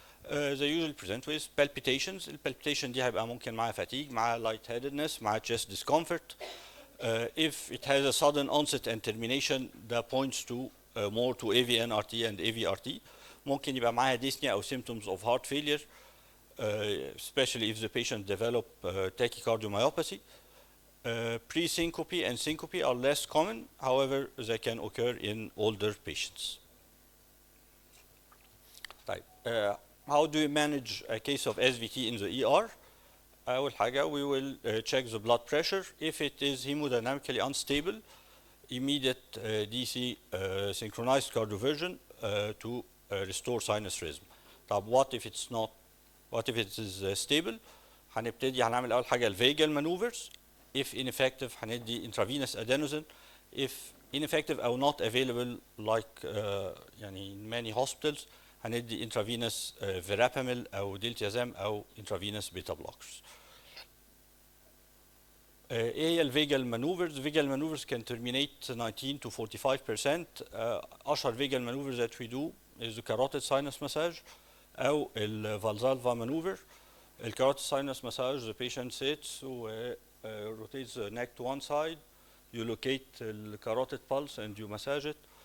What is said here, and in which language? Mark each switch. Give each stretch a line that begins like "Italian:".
English: They usually present with palpitations.
Arabic: البالبيتيشن دي هيبقى ممكن معاها fatigue, معاها lightheadedness, معاها chest discomfort.
English: If it has a sudden onset and termination that points to more to AVNRT and AVRT.
Arabic: ممكن يبقى معاها dyspnea أو
English: symptoms of heart failure, especially if the patient develop tachycardiomyopathy. Pre-syncope and syncope are less common, however they can occur in older patients. طيب, how do you manage a case of SVT in the ER?
Arabic: أول حاجة
English: we will check the blood pressure. If it is hemodynamically unstable, immediate DC synchronized cardioversion to restore sinus rhythm. طب what if it's not? What if it is stable?
Arabic: هنعمل أول حاجة الفيجال maneuvers.
English: If ineffective هندي intravenous adenosine. If ineffective أو not available like يعني in many hospitals هندي intravenous verapamil أو diltiazem أو intravenous beta blockers. ايه هي الفيجال مانوفرز؟ فيجال مانوفرز can terminate 19 to 45%.
Arabic: اشهر
English: فيجال مانوفرز that we do is the carotid sinus massage او الفالزالفا مانوفر. الكاروتيد sinus massage the patient sits و rotates the neck to one side. You locate the carotid pulse and you massage it.